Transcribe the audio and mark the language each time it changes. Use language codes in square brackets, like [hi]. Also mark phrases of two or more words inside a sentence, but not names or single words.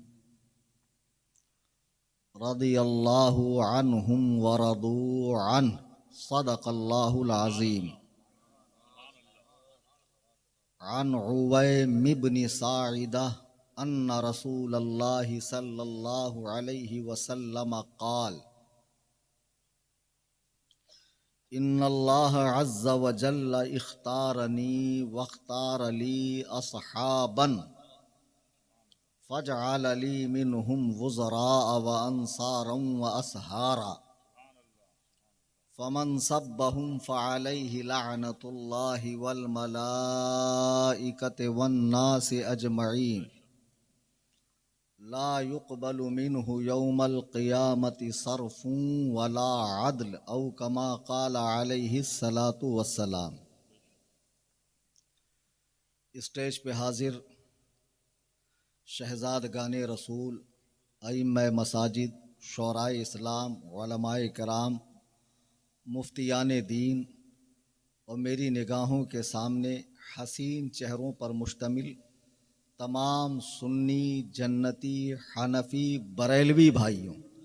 [ar] رضي الله عنهم ورضوا عنه صدق الله العظيم. عن عويم بن ساعدة أن رسول الله صلى الله عليه وسلم قال إن الله عز وجل اختارني واختار لي أصحابا فجعل لي منهم وزراء وأنصارا وأصهارا فمن سبهم فعليه لعنة الله والملائكة والناس أجمعين لا يقبل منه يوم القيامة صرف ولا عدل أو كما قال عليه الصلاة والسلام. [ur] اسٹیج پہ حاضر شہزادگانِ رسول، ائمہ مساجد، شعرائے اسلام، علمائے کرام، مفتیانِ دین اور میری نگاہوں کے سامنے حسین چہروں پر مشتمل تمام سنی، جنتی، حنفی، بریلوی بھائیوں,